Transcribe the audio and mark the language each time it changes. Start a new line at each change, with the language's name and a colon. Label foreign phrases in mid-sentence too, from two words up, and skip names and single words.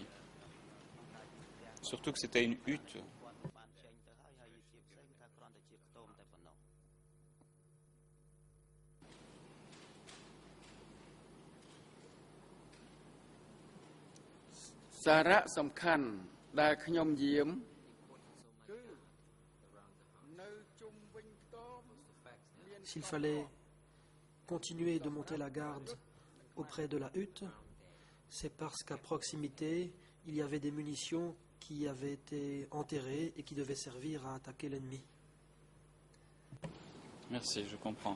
French: Surtout que c'était une hutte.
Khmer: Sara samkhan ដែលខ្ញុំយាមគឺនៅជុំវិញខ្ទមមាន
French: S'il fallait continuer de monter la garde auprès de la hutte, c'est parce qu'à proximité, il y avait des munitions qui avaient été enterrées et qui devaient servir à attaquer l'ennemi. Merci, je comprends.